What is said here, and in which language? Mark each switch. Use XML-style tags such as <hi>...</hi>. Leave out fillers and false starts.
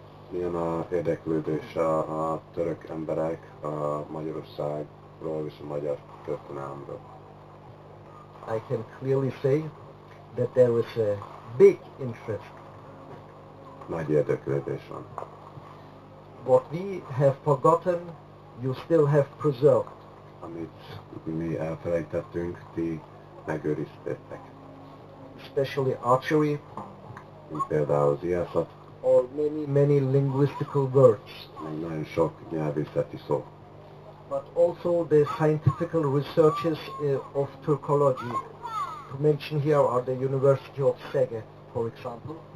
<hu>Milyen a érdeklődés a török emberek a Magyarországról és a magyar történelemről?</hu> <en>I can clearly say that there is a big interest.</en> <hu>Nagy érdeklődés van.</hu> <en>What we have forgotten, you still have preserved.</en> <hu>Amit mi elfelejtettünk, ti megőriztétek.</hu> <en>Especially archery,</en> <hu>Mint például az ijászat,</hu> <en>or many linguistical words.</en> <hu>meg nagyon sok nyelvészeti szó.</hu> <en>But also the scientific researches of Turkology. To mention here are the University of Szeged, for example.</en>